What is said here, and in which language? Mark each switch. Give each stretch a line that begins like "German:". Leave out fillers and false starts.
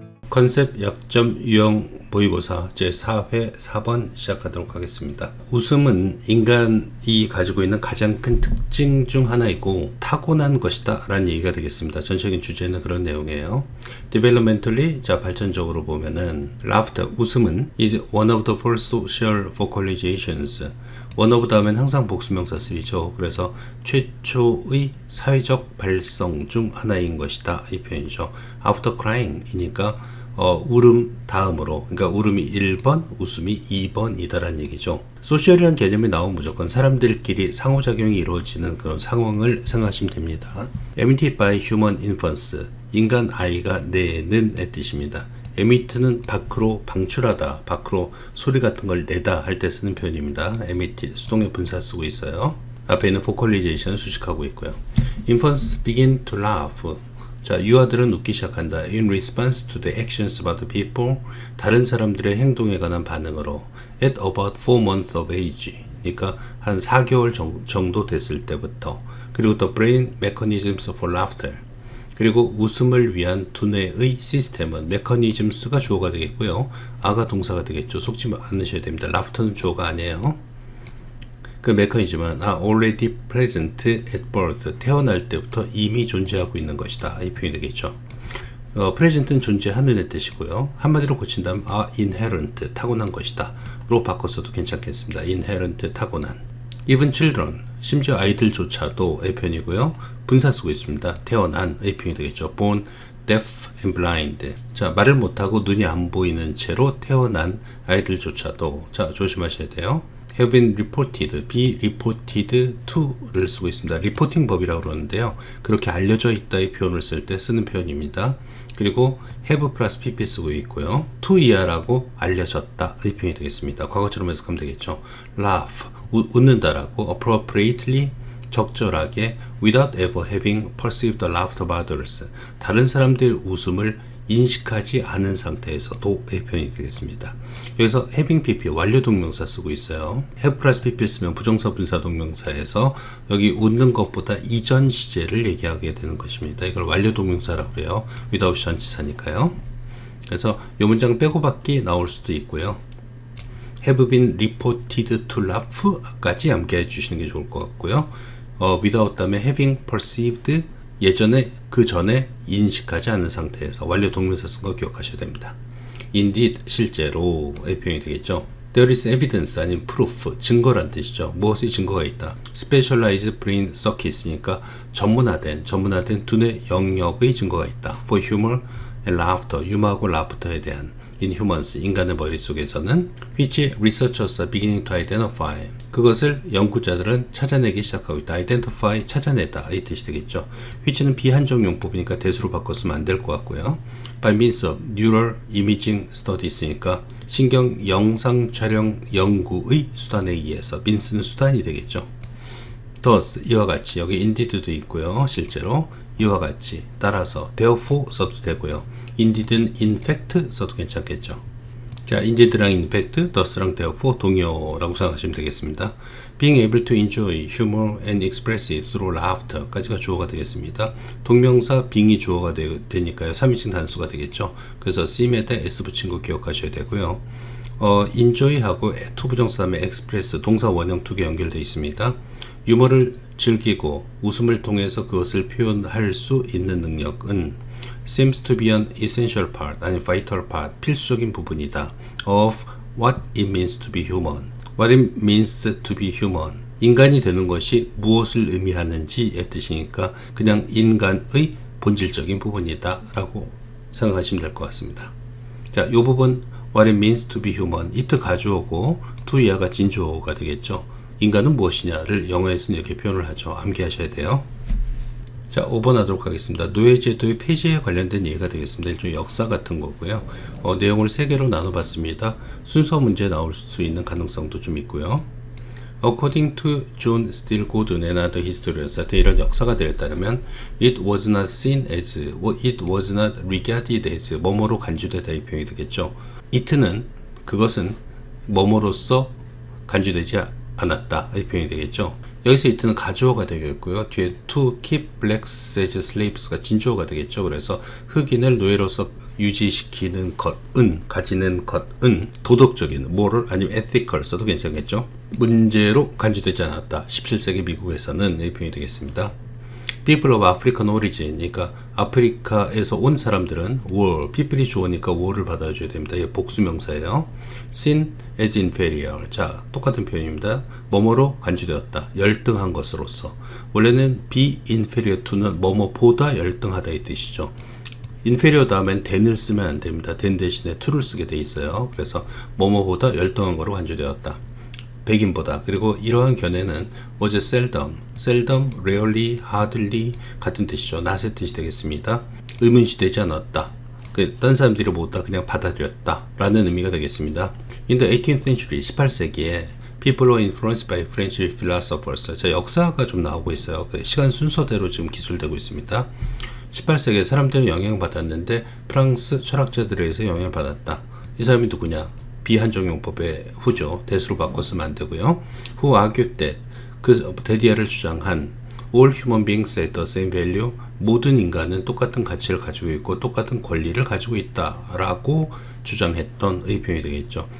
Korean: 컨셉 약점 유형 모의고사 제4회 4번 시작하도록 하겠습니다. 웃음은 인간이 가지고 있는 가장 큰 특징 중 하나이고 타고난 것이다 라는 얘기가 되겠습니다. 전체적인 주제는 그런 내용이에요.
English: Developmentally,
Korean: 발전적으로 보면은
English: laughter,
Korean: 웃음은
English: is one of the four social vocalizations.
Korean: one of 다음엔 항상 복수명사 쓰이죠. 그래서 최초의 사회적 발성 중 하나인 것이다 이 표현이죠.
English: After crying
Korean: 이니까 울음 다음으로, 그러니까 울음이 1번, 웃음이 2번이다라는 얘기죠. 소셜이라는 개념이 나오면 무조건 사람들끼리 상호작용이 이루어지는 그런 상황을 생각하시면 됩니다.
English: Emitted by human infants,
Korean: 인간 아이가 내는 의 뜻입니다. emit는 밖으로 방출하다, 밖으로 소리 같은 걸 내다 할 때 쓰는 표현입니다. emitted, 수동의 분사 쓰고 있어요. 앞에 있는 vocalization 수식하고 있고요.
English: Infants begin to laugh.
Korean: 유아들은 웃기 시작한다.
English: In response to the actions of other people,
Korean: 다른 사람들의 행동에 관한 반응으로.
English: At about 4 months of age,
Korean: 그러니까 한 4개월 정도 됐을 때부터. 그리고 또
English: brain mechanisms for laughter,
Korean: 그리고 웃음을 위한 두뇌의 시스템은 mechanisms가 주어가 되겠고요. 아가 동사가 되겠죠. 속지 않으셔야 됩니다. laughter는 주어가 아니에요. 그 메커니즘은
English: already present at birth,
Korean: 태어날 때부터 이미 존재하고 있는 것이다 이 표현이 되겠죠. present는 존재하는 의 뜻이고요. 한마디로 고친다면 inherent, 타고난 것이다 로 바꿔서도 괜찮겠습니다. inherent, 타고난.
English: even children,
Korean: 심지어 아이들조차도 의 표현이고요. 분사 쓰고 있습니다. 태어난 의 표현이 되겠죠.
English: born deaf and blind,
Korean: 말을 못하고 눈이 안 보이는 채로 태어난 아이들조차도. 조심하셔야 돼요.
English: have been reported, be reported to
Korean: 를 쓰고 있습니다. 리포팅 법이라고 그러는데요. 그렇게 알려져 있다의 표현을 쓸 때 쓰는 표현입니다. 그리고 have 플러스 pp 쓰고 있고요. to 이하라고 알려졌다 의 표현이 되겠습니다. 과거처럼 해석하면 되겠죠. laugh, 웃는다라고 appropriately, 적절하게,
English: without ever having perceived the laughter of others,
Korean: 다른 사람들의 웃음을 인식하지 않은 상태에서도 의 표현이 되겠습니다. 여기서 having pp 완료 동명사 쓰고 있어요. have 플러스 pp 쓰면 부정사 분사 동명사에서 여기 웃는 것보다 이전 시제를 얘기하게 되는 것입니다. 이걸 완료 동명사라고 해요. without 전치사니까요. 그래서 이 문장 빼고 받기 나올 수도 있고요.
English: have been reported to laugh
Korean: 까지 암기해 주시는 게 좋을 것 같고요. without 다음에
English: having perceived,
Korean: 예전에 그 전에 인식하지 않은 상태에서 완료 동명사 쓴 거 기억하셔야 됩니다. Indeed, 실제로의 표현이 되겠죠.
English: There is evidence,
Korean: 아니면 proof, 증거란 뜻이죠. 무엇의 증거가 있다.
English: Specialized brain circuits
Korean: 니까 전문화된 두뇌 영역의 증거가 있다.
English: For humor and laughter, 유머하고 laughter에 대한. In humans,
Korean: 인간의 머릿속에서는
English: which researchers are beginning to identify,
Korean: 그것을 연구자들은 찾아내기 시작하고 있다. identify, 찾아내다 이 뜻이 되겠죠. which는 비한정 용법이니까 대수로 바꿨으면 안 될 것 같고요.
English: by means of neural imaging studies
Korean: 니까 신경 영상 촬영 연구의 수단에 의해서, means는 수단이 되겠죠. thus, 이와 같이, 여기 indeed도 있고요. 실제로 이와 같이, 따라서 therefore 써도 되고요. indeed는 in fact 써도 괜찮겠죠. indeed랑 in fact, thus랑 therefore 동의어라고 생각하시면 되겠습니다.
English: being able to enjoy humor and express it through laughter
Korean: 까지가 주어가 되겠습니다. 동명사 being이 주어가 되니까요. 3인칭 단수가 되겠죠. 그래서 seem에다 s 붙인 거 기억하셔야 되고요. enjoy하고 to 부정사 다음에 express, 동사 원형 두 개 연결되어 있습니다. 유머를 즐기고 웃음을 통해서 그것을 표현할 수 있는 능력은
English: seems to be an essential part,
Korean: 아니 vital part, 필수적인 부분이다.
English: of what it means to be human. what it means to be human.
Korean: 인간이 되는 것이 무엇을 의미하는지의 뜻이니까 그냥 인간의 본질적인 부분이다 라고 생각하시면 될 것 같습니다. 이 부분 what it means to be human, it 가주어고 to 이하가 진주어가 되겠죠. 인간은 무엇이냐를 영어에서는 이렇게 표현을 하죠. 암기하셔야 돼요. 5번 하도록 하겠습니다. 노예제도의 폐지에 관련된 얘기가 되겠습니다. 일종의 역사 같은 거고요. 내용을 3개로 나눠봤습니다. 순서 문제 나올 수 있는 가능성도 좀 있고요.
English: According to John Steele Gordon and other historians,
Korean: 이런 역사가 되에 따르면
English: it was not seen as, it was not regarded as,
Korean: 뭐뭐로 간주되다 이 표현이 되겠죠. it는, 그것은 뭐뭐로서 간주되지 않았다 이 표현이 되겠죠. 여기서 이트는 가주어가 되겠고요.
English: 뒤에 to keep blacks as slaves가
Korean: 진주어가 되겠죠. 그래서 흑인을 노예로서 유지시키는 것은, 가지는 것은 도덕적인, moral 아니면 ethical 써도 괜찮겠죠. 문제로 간주되지 않았다. 17세기 미국에서는 이 표현이 되겠습니다.
English: People of African origin,
Korean: 그러니까 아프리카에서 온 사람들은 were, people이 주어니까 were를 받아줘야 됩니다. 이게 복수명사예요.
English: seen as inferior.
Korean: 자, 똑같은 표현입니다. 뭐뭐로 간주되었다. 열등한 것으로서. 원래는 be inferior to는 뭐뭐보다 열등하다 이 뜻이죠. inferior 다음엔 than을 쓰면 안 됩니다. than 대신에 to를 쓰게 돼 있어요. 그래서 뭐뭐보다 열등한 거로 간주되었다. 백인보다. 그리고 이러한 견해는
English: was seldom,
Korean: rarely, hardly 같은 뜻이죠. not의 뜻이 되겠습니다. 의문시되지 않았다. 딴 사람들이 못다 그냥 받아들였다 라는 의미가 되겠습니다.
English: In the 18th century,
Korean: 18세기에
English: people were influenced by French philosophers.
Korean: 자, 역사가 좀 나오고 있어요. 시간 순서대로 지금 기술되고 있습니다. 18세기에 사람들은 영향받았는데 프랑스 철학자들에 의해서 영향받았다. 이 사람이 누구냐? 비한정용법의 후죠. 대수로 바꿔 쓰면 안 되고요.
English: Who argued that,
Korean: 그 데디아를 주장한
English: all human beings have the same value,
Korean: 모든 인간은 똑같은 가치를 가지고 있고 똑같은 권리를 가지고 있다라고 주장했던 의 표현이 되겠죠.